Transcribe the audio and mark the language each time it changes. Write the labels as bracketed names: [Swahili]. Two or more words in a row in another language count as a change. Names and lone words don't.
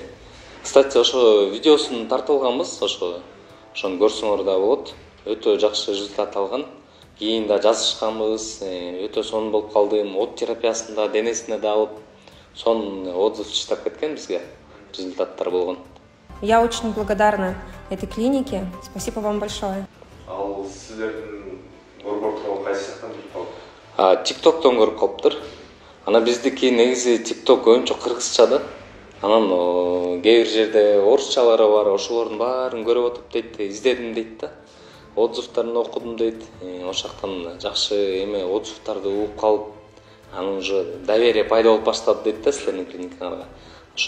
[Kyrgyz] Кстати, ошо видеосун тартып алганбыз, ошону көрсөңөр да болот. Өтө жакшы результат алган. Кийин да жазышканбыз, өтө сонун болуп калдым. От терапиясын да денесине да алып, сонун отзыв чыктап кеткен бизге. Результаттар болгон. [Russian] Я очень благодарна этой клинике. Спасибо вам большое. [Kyrgyz] Ал сиздердин борбор тууралуу кайсы жактан билип калдыңыз? TikToктон көрүп калыптыр. Ана биздики негизи TikTok көбүнчө кыргызча да. Анан кээ бир жерде орусчалары бар, ошолордун баарын көрүп отуп дейт, издедим дейт да. Отзывдарын окудум дейт. Ошактан жакшы эме отзывдарды угуп калып, анан [Russian] уже доверие [Kyrgyz] пайда болуп баштады дейт да силердин клиникаңарга.